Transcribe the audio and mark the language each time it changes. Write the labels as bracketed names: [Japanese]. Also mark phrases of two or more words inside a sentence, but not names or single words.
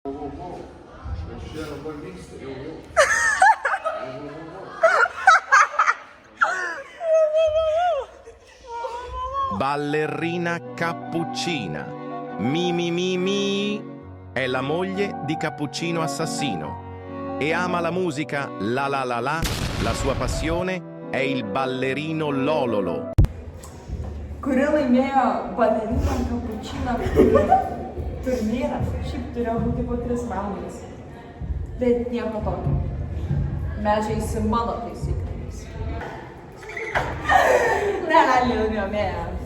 [Italian] Ballerina Cappuccina. Mi. È la moglie di Cappuccino Assassino. E ama la musica la sua passione è il ballerino Lololo. [Lithuanian] Kuri laimėjo baleriną Cappuccino turnyrą. Šiaip turėjo būti po 3 valandas. Bet nieko tokio. Mes žaisim mano taisyklėmis. Liūdėjo Meja.